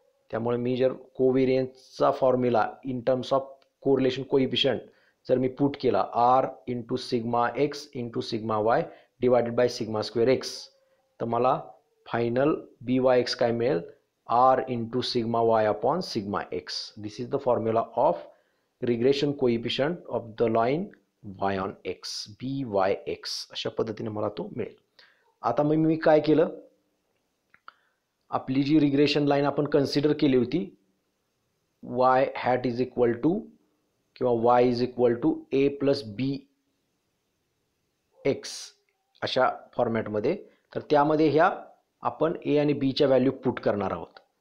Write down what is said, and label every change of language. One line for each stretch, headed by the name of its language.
Marathi: त्यामुळे मी जर कोव्हेरियन्सचा formula in terms of correlation coefficient जर मी पुट केला R into sigma x into sigma Y
English: Divided by sigma square X.
Marathi: तर मला final बी Y x काय मिळेल,
English: R into sigma Y upon sigma X. This is the formula of regression coefficient of the line Y on X, B Y X.
Marathi: अशा पद्धतीने मला तो मिळेल. आता मग मी काय केलं, आपली जी रिग्रेशन लाईन आपण कन्सिडर केली होती, Y hat is equal to किंवा
English: Y is equal to A plus B X
Marathi: अशा फॉर्मॅटमध्ये, तर त्यामध्ये ह्या आपण ए आणि बीच्या व्हॅल्यू पुट करणार आहोत.